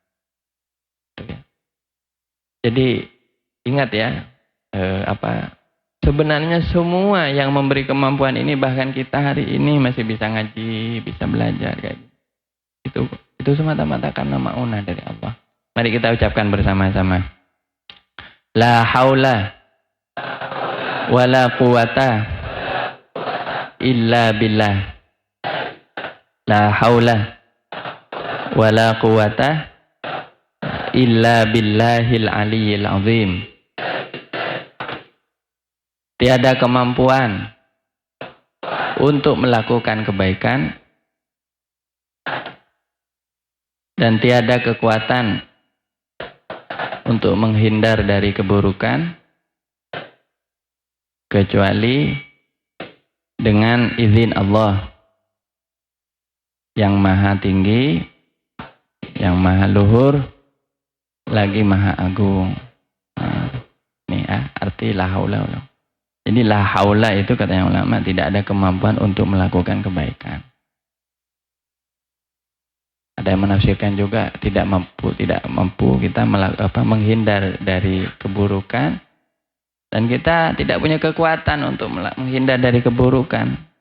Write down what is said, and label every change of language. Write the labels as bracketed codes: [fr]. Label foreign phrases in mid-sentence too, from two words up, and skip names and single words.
[id] Jadi ingat ya, sebenarnya semua yang memberi kemampuan ini, bahkan kita hari ini masih bisa ngaji, bisa belajar kayak gitu. Itu semata-mata karena ma'unah dari Allah. Mari kita ucapkan bersama-sama. [ar] لا حول ولا قوة إلا بالله. لا حول ولا قوة إلا بالله العلي العظيم. [id] Tiada kemampuan untuk melakukan kebaikan dan tiada kekuatan untuk menghindar dari keburukan kecuali dengan izin Allah yang maha tinggi, yang maha luhur, lagi maha agung. Ini arti [ar] لا حول ولا. [id] Jadi [ar] لا حول [id] itu katanya ulama tidak ada kemampuan untuk melakukan kebaikan. Ada yang menafsirkan juga tidak mampu kita menghindar dari keburukan, dan kita tidak punya kekuatan untuk menghindar dari keburukan.